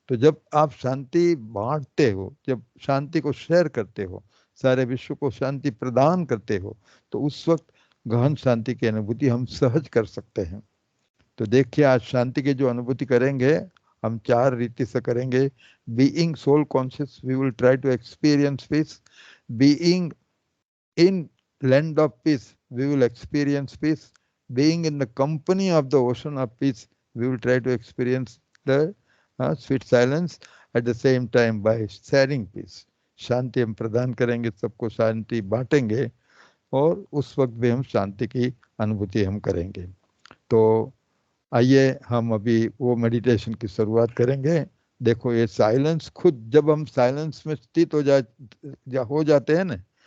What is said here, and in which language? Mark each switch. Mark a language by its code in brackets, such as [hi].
[hi] तो जब आप शांति बांटते हो, जब शांति को शेयर करते हो, सारे विश्व को शांति प्रदान करते हो, तो उस वक्त गहन शांति की अनुभूति हम सहज कर सकते हैं। तो देखिए, आज शांति की जो अनुभूति करेंगे, हम 4 रीति से करेंगे। [en] Being soul conscious, we will try to experience peace. Being in land of peace, we will experience peace. Being in the company of the ocean of peace, we will try to experience the sweet silence at the same time by sharing peace. [hi] शांति हम प्रदान करेंगे, सबको शांति बांटेंगे, और उस वक्त भी हम शांति की अनुभूति हम करेंगे। तो आइए हम अभी वो मेडिटेशन की शुरुआत करेंगे। देखो, ये साइलेंस खुद, जब हम साइलेंस में स्थित हो जाते हैं ना,